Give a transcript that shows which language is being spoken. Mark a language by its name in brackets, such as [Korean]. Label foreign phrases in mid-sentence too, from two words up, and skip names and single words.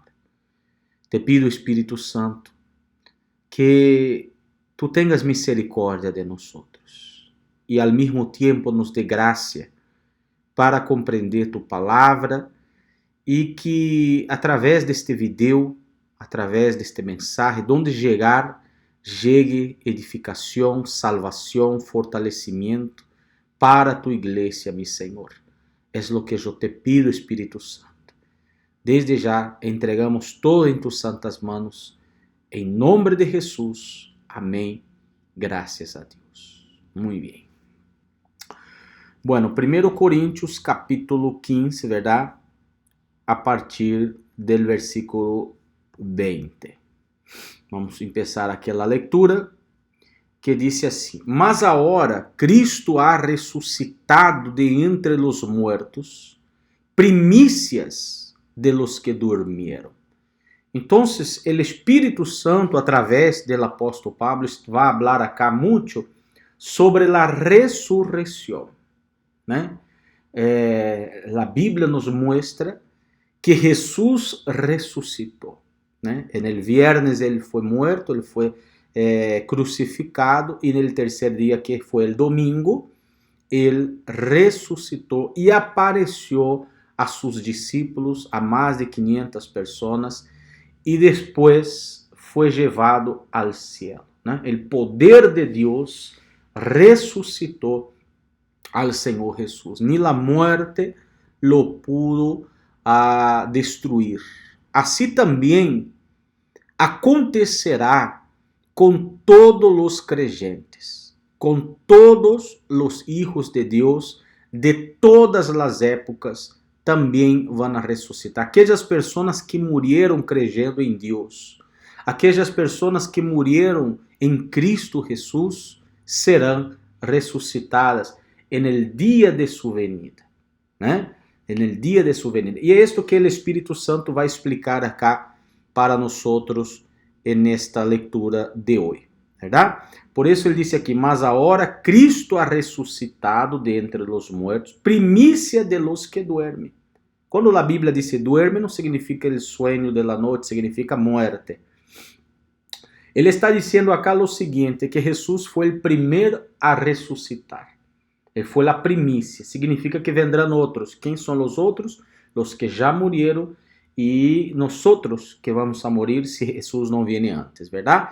[Spanish] Te pido, [Portuguese] Espírito Santo, que tu tenhas misericórdia de nós e ao mesmo tempo nos dê graça para compreender tu palavra e que através deste vídeo, através deste mensagem, onde chegue edificação, salvação, fortalecimento para tu igreja, meu Senhor. É o que eu [Spanish] te pido, [Portuguese] Espírito Santo. [Spanish] Desde já entregamos todo em tus santas manos, [Portuguese] em nome de Jesus. Amém. Graças a Deus. Muito bem. Bueno, 1 Coríntios capítulo 15, verdade? A partir do versículo 20. Vamos começar aquela leitura que diz assim: Mas agora Cristo ha ressuscitado de entre os mortos, primícias [Spanish] de los que durmieron. [Portuguese] Então, o Espírito Santo, através do apóstolo Pablo, vai falar acá muito sobre a ressurreição, né? A Bíblia nos mostra que Jesus ressuscitou, né? No viernes ele foi morto, ele foi crucificado, e no terceiro dia, que foi o domingo, ele ressuscitou e apareceu a seus discípulos, a mais de 500 pessoas, e depois foi levado ao céu, né? O poder de Deus ressuscitou al Senhor Jesus. [Spanish] Ni la muerte lo pudo destruir. [Portuguese] Assim também acontecerá com todos os creyentes, com todos os hijos de Deus de todas as épocas, também vão ressuscitar. Aquelas pessoas que morreram creyendo em Deus, aquelas pessoas que morreram em Cristo Jesus, serão ressuscitadas [Spanish] en el dia [Portuguese] de sua venida, né? [Spanish] En el dia de [Portuguese] sua venida. E é isto que o Espírito Santo vai explicar acá para nós nesta leitura de hoje, verdade? Por isso ele disse aqui: mas agora Cristo ha ressuscitado de entre os mortos, primícia [Spanish] de los que duermen. [Portuguese] Quando a Bíblia diz duerme, não significa o [Spanish] sueño de la [Portuguese] noite, significa muerte. Ele está dizendo acá o seguinte, que Jesus foi o primeiro a ressuscitar. Ele foi a primícia, significa que vendrão outros. Quem são os outros? Os que já morreram e nós que [Spanish] vamos a morir [Portuguese] se Jesus não viene antes, verdade?